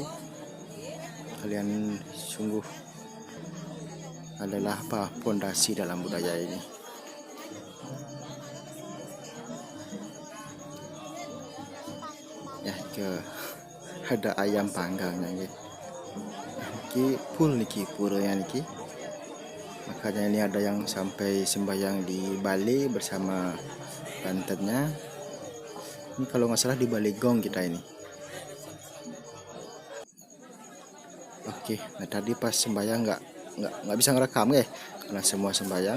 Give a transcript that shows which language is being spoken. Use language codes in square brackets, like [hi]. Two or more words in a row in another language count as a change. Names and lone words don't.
[id] Kalian sungguh adalah pondasi dalam budaya ini. Ya ada ayam panggangnya ya. [ban] Full niki puranya niki. [id] Makanya ini ada yang sampai sembahyang di Bali bersama Bantennya. Ini kalau nggak salah di Baligong kita ini. Oke, nah tadi pas sembahyang nggak bisa ngerekam ya, karena semua sembahyang.